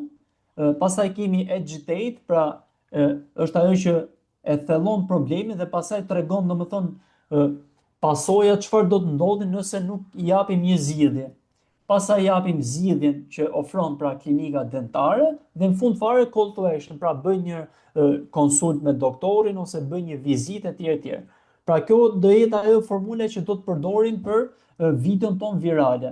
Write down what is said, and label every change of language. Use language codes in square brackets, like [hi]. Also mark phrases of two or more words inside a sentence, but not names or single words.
[sq] Pastaj kemi agitate, pra është ajo që e thellon problemin dhe pastaj tregon domethënë pasojat çfarë do të ndodhi nëse nuk i japim një zgjidhje. Pastaj japim zgjidhjen që ofron pra klinika dentare dhe në fund fare [en] call to action, [sq] pra bëj një konsult me doktorin ose bëj një vizitë etj etj. Pra kjo do jetë ajo formula që do të përdorim për videon ton virale.